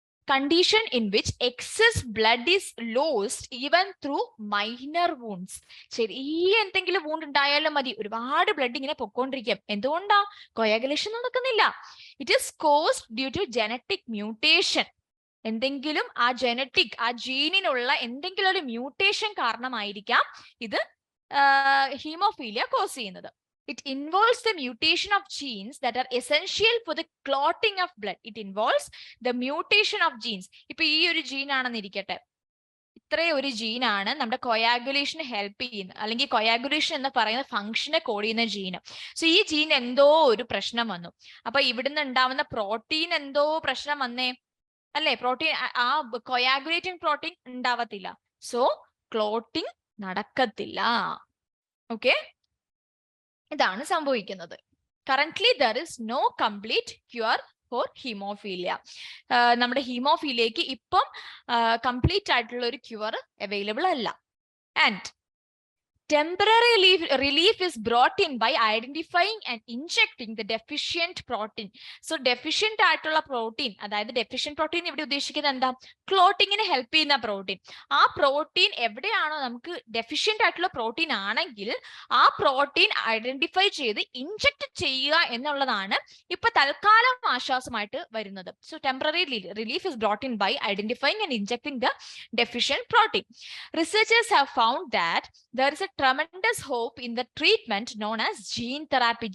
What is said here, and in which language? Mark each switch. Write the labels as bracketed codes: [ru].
[en] Condition in which excess blood is lost even through minor wounds. [ml] ചെറിയ എന്തെങ്കിലും wound ഉണ്ടായാലും മതി, ഒരുപാട് ബ്ലഡ് ഇങ്ങനെ പൊക്കോണ്ടിരിക്കും. എന്തുകൊണ്ടാ? കൊയാഗുലേഷൻ നടക്കുന്നില്ല. [en] It is caused due to genetic mutation. [ml] എന്തെങ്കിലും ആ ജനറ്റിക്, ആ ജീനിനുള്ള എന്തെങ്കിലും ഒരു മ്യൂട്ടേഷൻ കാരണമായിരിക്കാം ഇത് ഹീമോഫീലിയ കോസ് ചെയ്യുന്നത്. [en] It involves the mutation of genes that are essential for the clotting of blood. It involves the mutation of genes. [ml] ഇപ്പൊ ഈ ഒരു ജീൻ ആണെന്നിരിക്കട്ടെ, ഇത്രയും ഒരു ജീനാണ് നമ്മുടെ കൊയാഗുലേഷന് ഹെൽപ്പ് ചെയ്യുന്നത്, അല്ലെങ്കിൽ കൊയാഗുലേഷൻ എന്ന് പറയുന്ന ഫംഗ്ഷനെ കോഡ് ചെയ്യുന്ന ജീന്. സോ ഈ ജീൻ എന്തോ ഒരു പ്രശ്നം വന്നു. അപ്പൊ ഇവിടുന്ന് ഉണ്ടാവുന്ന പ്രോട്ടീൻ എന്തോ പ്രശ്നം വന്നേ, അല്ലെ? പ്രോട്ടീൻ ആ കൊയാഗുലേറ്റിംഗ് പ്രോട്ടീൻ ഉണ്ടാവത്തില്ല. സോ ക്ലോട്ടിംഗ് നടക്കത്തില്ല. [en] okay, [ml] ഇതാണ് സംഭവിക്കുന്നത്. [en] Currently there is no complete cure for haemophilia. [ml] നമ്മുടെ ഹീമോഫീലിയക്ക് ഇപ്പം കംപ്ലീറ്റ് ആയിട്ടുള്ള ഒരു ക്യൂർ അവൈലബിൾ അല്ല. [en] And temporary relief is brought in by identifying and injecting the deficient protein. [ml] So deficient ആയിട്ടുള്ള പ്രോട്ടീൻ, അതായത് deficient protein ഇവിടെ ഉദ്ദേശിക്കുന്നത് എന്താ? ക്ലോട്ടിങ്ങിന് ഹെൽപ്പ് ചെയ്യുന്ന പ്രോട്ടീൻ. ആ പ്രോട്ടീൻ എവിടെയാണോ നമുക്ക് ഡെഫിഷ്യന്റ് ആയിട്ടുള്ള പ്രോട്ടീൻ ആണെങ്കിൽ ആ പ്രോട്ടീൻ ഐഡന്റിഫൈ ചെയ്ത് ഇൻജെക്ട് ചെയ്യുക എന്നുള്ളതാണ് ഇപ്പൊ തൽക്കാലം ആശ്വാസമായിട്ട് വരുന്നത്. [en] So temporary relief is brought in by identifying and injecting the deficient protein. Researchers have found that there is a tremendous hope in the treatment known as gene therapy.